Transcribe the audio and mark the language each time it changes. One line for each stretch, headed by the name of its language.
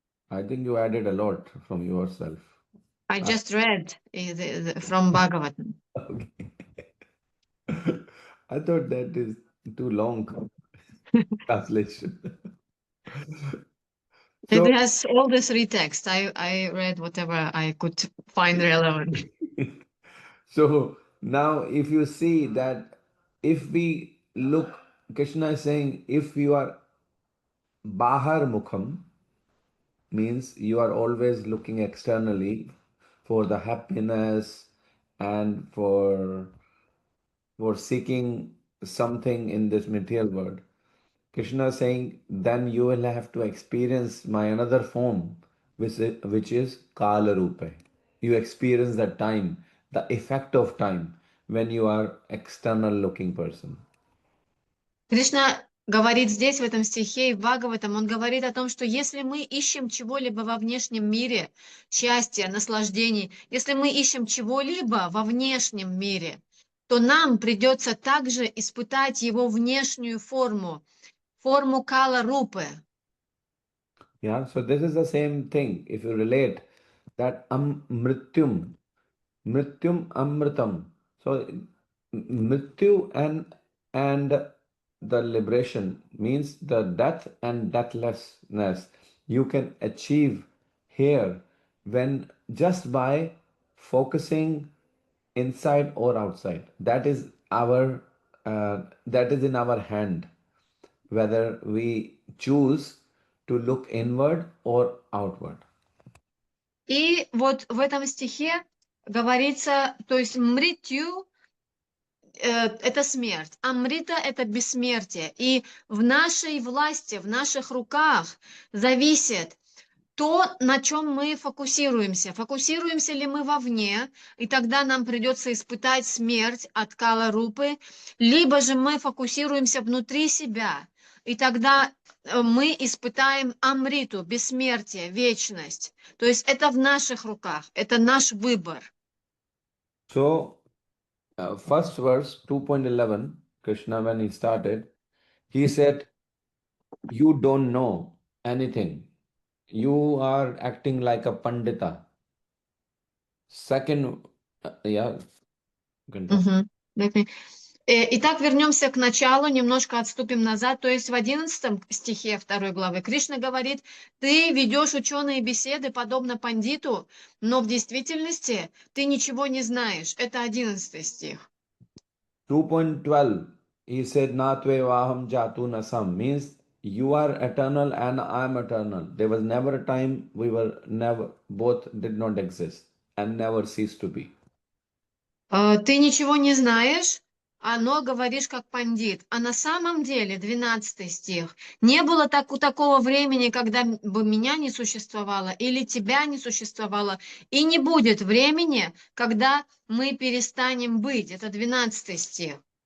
English: I think you added a lot from yourself. I just read from Bhagavatam. Okay. I thought that is too long translation. It So, has all the three texts. I read whatever I could find relevant. so now if you see that if we look, Krishna is saying if you are bahar mukham, means you are always looking externally for the happiness and for seeking something in this material world. Krishna is saying, then you will have to experience my another form, which is Kala Rupa. You experience the time, the effect of time when you are external looking person.
Russian: Кришна говорит здесь, в этом стихе, и в Бхагаватам, он говорит о том, что если мы ищем чего-либо во внешнем мире, счастья, наслаждений, если мы ищем чего-либо во внешнем мире, то нам придется также испытать его внешнюю форму, форму Кала Рупы.
English: Yeah, so this is the same thing. If you relate that mrityum amritam. So mrityu and the liberation means the death and deathlessness you can achieve here when just by focusing inside or outside. That is that is in our hand whether we choose to look inward or outward.
Russian: И вот в этом стихе говорится, то есть мритью это смерть, амрита это бессмертие. И в нашей власти, в наших руках зависит то, на чем мы фокусируемся. Фокусируемся ли мы вовне, и тогда нам придется испытать смерть от Кала Рупы, либо же мы фокусируемся внутри себя, и тогда мы испытаем амриту, бессмертие, вечность. То есть это в наших руках, это наш выбор.
English: So first verse 2.11, Krishna, when he started, he said, you don't know anything. You are acting like a pandita. Second, yeah, you can talk.
Russian: Итак, вернемся к началу, немножко отступим назад. То есть в 11 стихе 2 главы Кришна говорит, ты ведешь ученые беседы, подобно пандиту, но в действительности ты ничего не знаешь. Это 11 стих.
English: 2.12, he said,
Sanskrit: na tvevaham jatu nasam,
English: means you are eternal and I am eternal. There was never a time both did not exist and never cease to be.
Russian: Ты ничего не знаешь, но говоришь как пандит. А на самом деле, 12 стих, не было такого времени, когда бы меня не существовало или тебя не существовало, и не будет времени, когда мы перестанем быть. Это 12 стих.